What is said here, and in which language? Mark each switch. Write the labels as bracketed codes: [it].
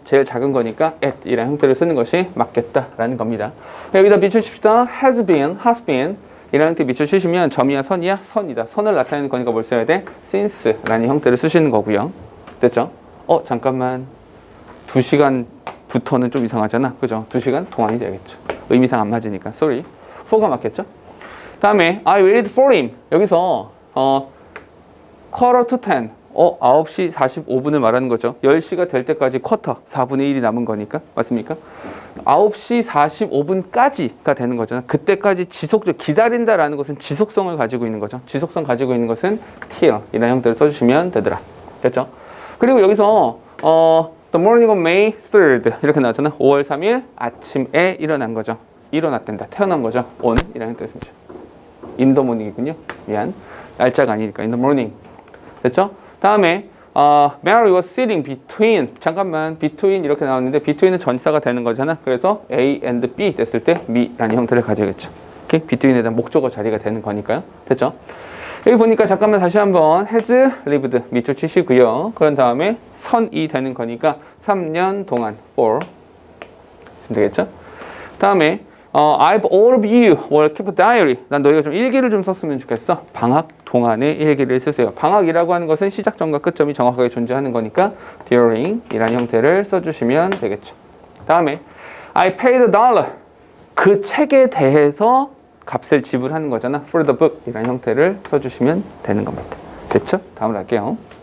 [ko] 제일 작은 거니까 at 이라는 형태를 쓰는 것이 맞겠다라는 겁니다. 여기다 밑줄 칩시다. has been, has been 이라는 형태 밑줄 치시면 점이야, 선이야? 선이다. 선을 나타내는 거니까 뭘 써야 돼? since라는 형태를 쓰시는 거고요. 됐죠? 잠깐만. 2시간부터는 좀 이상하잖아. 그죠? 2시간 동안이 되겠죠. 의미상 안 맞으니까. sorry. for가 맞겠죠? 다음에 [en] I waited for him. [ko] 여기서 [en] quarter to 10. [ko] 9시 45분을 말하는 거죠. 10시가 될 때까지 쿼터, 4분의 1이 남은 거니까. 맞습니까? 9시 45분까지가 되는 거잖아. 그때까지 지속적, 기다린다라는 것은 지속성을 가지고 있는 거죠. 지속성 가지고 있는 것은 till 이라는 형태를 써주시면 되더라. 됐죠? 그리고 여기서 [en] The morning of May 3rd [ko] 이렇게 나왔잖아. 5월 3일 아침에 일어난 거죠. 일어났단다. 태어난 거죠. on 이라는 형태를 씁니다. [en] in the morning이군요. [ko] 미안. 날짜가 아니니까 [en] in the morning. [ko] 됐죠? 다음에 [en] Mary was sitting between. [ko] 잠깐만. between 이렇게 나왔는데 between은 전치사가 되는 거잖아. 그래서 A and B 됐을 때 me라는 형태를 가져야겠죠. 오케이? between에 대한 목적어 자리가 되는 거니까요. 됐죠? 여기 보니까 잠깐만 다시 한번 has lived 밑줄 치시고요. 그런 다음에 선이 되는 거니까 3년 동안 for 쓰면 되겠죠? 다음에 [en] I've all of you will keep a diary. [ko] 난 너희가 좀 일기를 좀 썼으면 좋겠어. 방학 동안에 일기를 쓰세요. 방학이라고 하는 것은 시작점과 끝점이 정확하게 존재하는 거니까 during 이라는 형태를 써주시면 되겠죠. 다음에 [en] I paid $1. [ko] 그 책에 대해서 값을 지불하는 거잖아. [en] for the book [ko] 이런 형태를 써주시면 되는 겁니다. 됐죠? 다음으로 할게요.